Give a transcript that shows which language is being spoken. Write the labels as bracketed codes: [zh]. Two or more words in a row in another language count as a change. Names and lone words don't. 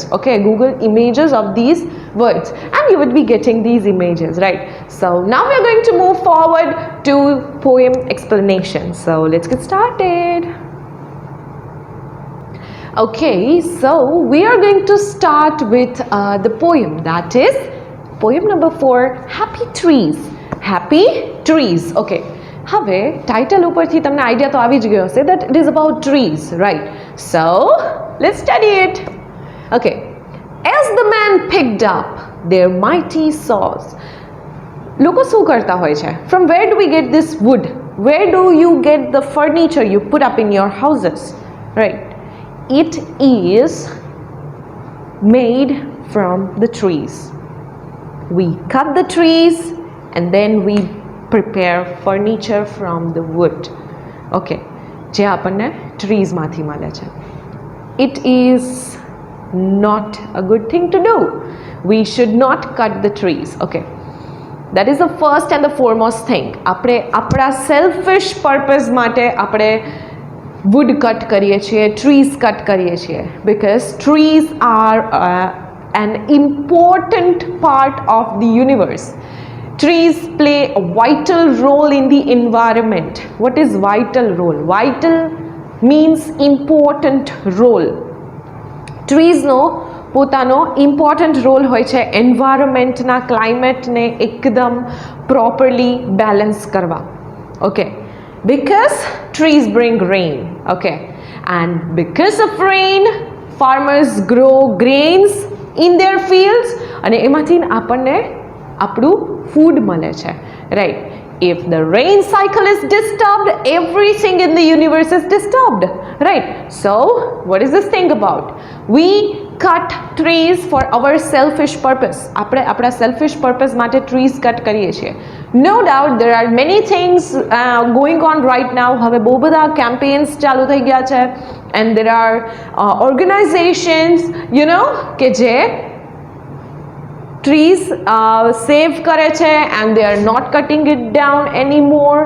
[en] Okay, Google images of these words and you would be getting these images, right? So now we are going to move forward to poem explanation. So let's get started. Okay, so we are going to start with the poem, that is poem number 4, Happy Trees. Happy Trees. [gu] Okay, હવે ટાઇટલ ઉપરથી તમને આઈડિયા તો આવી જ ગયો હશે [en] that it is about trees, right? [gu] So let's study it. [en] Okay, as the man picked up their mighty saws. [gu] લોકો શું કરતા હોય છે? [en] From where do we get this wood? Where do you get the furniture you put up in your houses? Right? It is made from the trees. We cut the trees and then we prepare furniture from the wood. [gu] Okay, જે આપણને ટ્રીઝમાંથી મળે છે. [en] It is not a good thing to do. We should not cut the trees. Okay, that is the first and the foremost thing. [gu] આપણે આપણા [en] selfish purpose [gu] માટે આપણે [en] wood cut [gu] કરીએ છીએ, [en] trees cut [gu] કરીએ છીએ, [en] because trees are an important part of the universe. Trees play a vital role in the environment. What is vital role? Vital means important role. [gu] ટ્રીઝનો પોતાનો [en] important role [gu] હોય છે એન્વાયરમેન્ટના, ક્લાઇમેટને એકદમ [en] properly balance [gu] કરવા. ઓકે, [en] because trees bring rain. Okay, and because of rain farmers grow grains in their fields [gu] અને એમાંથી આપણને આપણું ફૂડ મળે છે, [en] right? If the rain cycle is disturbed, everything in the universe is disturbed, right? So what is this thing about? We cut trees for our selfish purpose. [gu] આપણે આપણા [en] selfish purpose [gu] માટે [en] trees cut [gu] કરીએ છીએ. [en] No doubt there are many things going on right now. [gu] હવે બહુ બધા campaigns ચાલુ થઈ ગયા છે [en] and there are organizations, you know, [gu] કે જે trees save કરે છે [en] and they are not cutting it down anymore.